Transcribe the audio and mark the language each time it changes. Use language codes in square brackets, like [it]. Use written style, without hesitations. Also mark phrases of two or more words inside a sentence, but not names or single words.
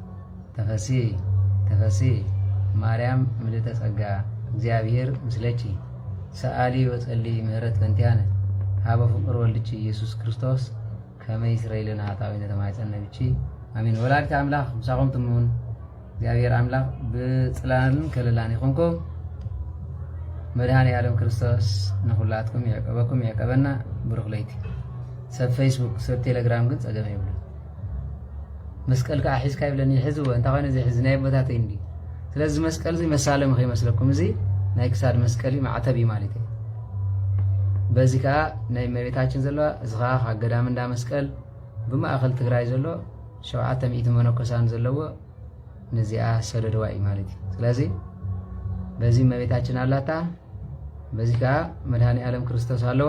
[gez] ተፈሲ ማርያም ምልዕተ ጸጋ እግዚአብሔር ምስለኪ ሰአሊ ወጸሊ ምህረት ለንቲያነ ሀበ ፍቁር ወልድኪ ኢየሱስ ክርስቶስ ከመ ይስረይ ለነ ኃጣውኢነ ተማኅፀነ ብኪ አሜን። [ti] ወላዲተ አምላክ ምሳኹም ትሙን እግዚአብሔር አምላክ ብጽላልን ከለላን ይኹንኩም መድኃኔ ዓለም ክርስቶስ ንኹላትኩም ያዕቀበኩም ያዕቀበና ብሩኽ ለይቲ። ሰብ ፌስቡክ ሰብ ቴሌግራም ግን ጸገም ይብሉ መስቀል ከዓ ሒዝካ ይብለኒ ሕዝዎ እንታይ ኮይኑ እዚ ናይ ቦታት እንዲ ስለዚ መስቀል እዚ መሳለም ከይመስለኩም እዚ ናይ ክሳድ መስቀል ማዕተብ ማለት እዩ። በዚ ከዓ ናይ እመቤታችን ዘለዋ እዚ ከዓ ካብ ገዳም እንዳ መስቀል ብማእኸል ትግራይ ዘሎ 700 መነኮሳን ዘለዎ ነዚኣ ሰደድዋ እዩ ማለት እዩ። ስለዚ በዚ እመቤታችን አላታ በዚ ከዓ መድኃኔ ዓለም ክርስቶስ ኣለዋ